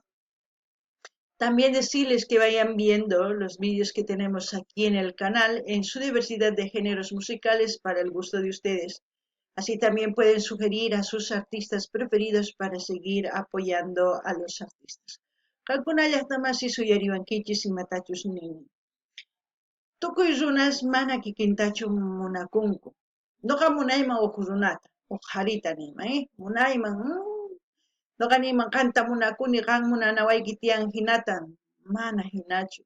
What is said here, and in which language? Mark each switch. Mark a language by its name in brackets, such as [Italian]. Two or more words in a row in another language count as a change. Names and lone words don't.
[Spanish] También decirles que vayan viendo los vídeos que tenemos aquí en el canal en su diversidad de géneros musicales para el gusto de ustedes. Así también pueden sugerir a sus artistas preferidos para seguir apoyando a los artistas. [Quechua] Kalkunallaqtamasi suyariwankichis imatachus nini. Tukuy runas mana kikintachu munakunku. Noqa munayman uq runata, uq harita nima, munayman, noqa niyman qamta munakuni, qam munanawayki tiyan hinatan, mana hinachu.